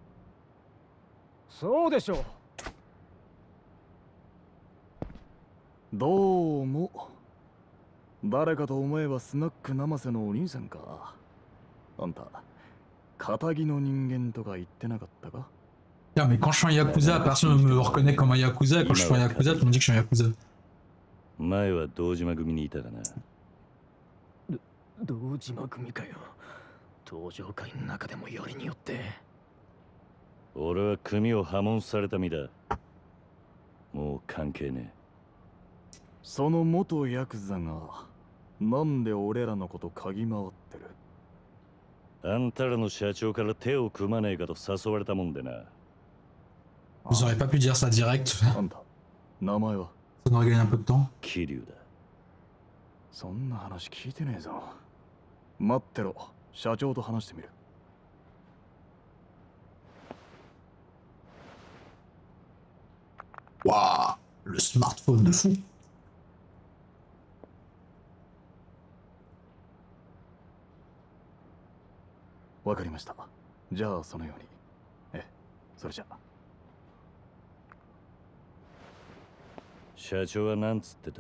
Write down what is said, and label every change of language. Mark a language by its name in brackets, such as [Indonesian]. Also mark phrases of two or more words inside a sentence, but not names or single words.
[Japanese] そうでしょう。どうも。誰かと思えばスナック生瀬のお兄さんか。あんた、仇の人間とか言ってなかったか？ [French] Tiens, mais quand je suis un Yakuza, personne ne me reconnaît comme un Yakuza. Quand je suis un Yakuza, tout le monde dit que je suis un Yakuza. [Japanese] 前は堂島組にいたかな。堂島組かよ。登場界の中でもよりによって。俺は組を破門された身だ。もう関係ねえ。その元ヤクザがなんで俺らのこと嗅ぎ回ってる？あんたらの社長から手を組まねえかと誘われたもんでな。 [French] Vous auriez pas pu dire ça direct. [Japanese] あんた、名前は？ [French] Ça nous aurait gagné un peu de temps. [Japanese] 桐生だ。そんな話聞いてねえぞ。待ってろ、社長と話してみる。 [French] Waouh, le smartphone de fou. [Japanese] わかりました。じゃあそのように。ええ、それじゃあ。社長はなんつってた？